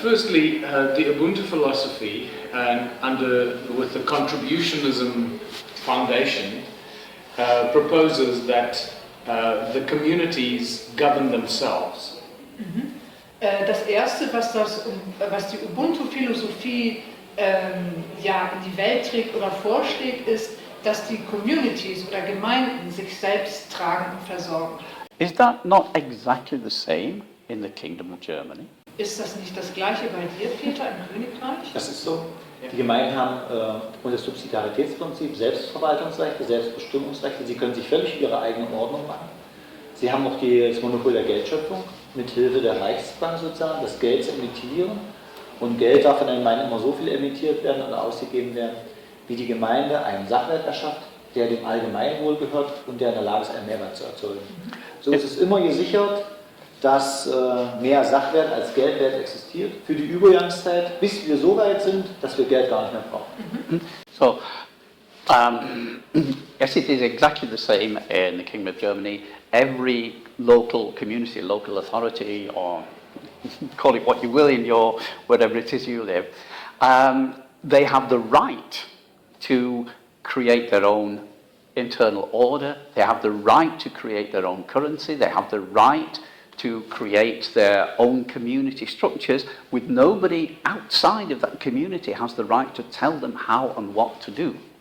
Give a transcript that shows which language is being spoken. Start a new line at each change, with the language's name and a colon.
English: Firstly, the Ubuntu philosophy, with the contributionism foundation, proposes that the communities govern themselves.
German: Das Erste, was die Ubuntu-Philosophie in die Welt trägt oder vorschlägt, ist, dass die Communities oder Gemeinden sich selbst tragen und versorgen.
English: Is that not exactly the same in the Kingdom of Germany?
German: Ist das nicht das Gleiche bei dir, Peter, im Königreich? Das ist so. Die Gemeinden haben unter das Subsidiaritätsprinzip Selbstverwaltungsrechte, Selbstbestimmungsrechte. Sie können sich völlig ihre eigene Ordnung machen. Sie haben auch das Monopol der Geldschöpfung, mit Hilfe der Reichsbank sozusagen, das Geld zu emittieren. Und Geld darf von der Gemeinde immer so viel emittiert werden und ausgegeben werden, wie die Gemeinde einen Sachwert erschafft, der dem Allgemeinwohl gehört und der in der Lage ist, einen Mehrwert zu erzeugen. So ist es immer gesichert, dass mehr Sachwert als Geldwert existiert für die Übergangszeit, bis wir so weit sind, dass wir Geld gar nicht mehr brauchen.
English: So, yes, it is exactly the same in the Kingdom of Germany. Every local community, local authority, or call it what you will in your, wherever it is you live, they have the right to create their own internal order, they have the right to create their own currency, they have the right to create their own community structures, with nobody outside of that community has the right to tell them how and what to do.